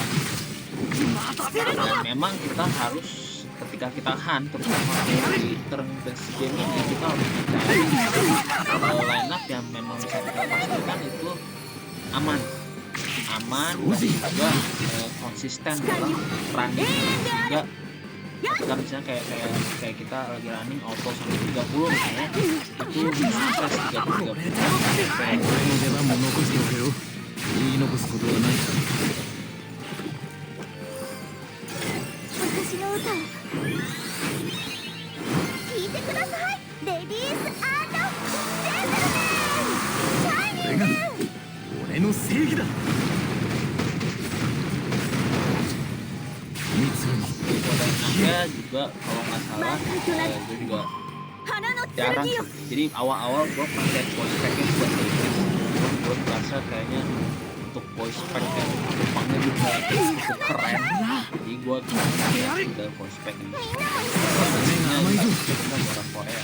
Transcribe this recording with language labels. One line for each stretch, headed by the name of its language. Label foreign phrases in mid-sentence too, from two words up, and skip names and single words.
Indonesian: Dan memang kita harus ketika kita hunt terutama di
English: turn base game
Indonesian: ini kita harus mencari lineup yang memang bisa kita pastikan itu aman dan juga konsisten dalam running, sehingga ketika misalnya kayak kita lagi
English: running auto
Indonesian: sampai 30 misalnya itu sukses 30
Japanese: 私の歌を聞いてください
English: Ladies & gentlemen shining
Japanese: 俺の正義だ
Indonesian: Kodenya juga kalau nggak salah gue juga jarang, jadi awal-awal gue pakai
English: voice packnya
Indonesian: buat gue merasa kayaknya untuk
English: voice pack
Indonesian: yang Jepangnya juga cukup keren, jadi gue pakai ke
English: voice pack
Indonesian: ini kita orang Korea.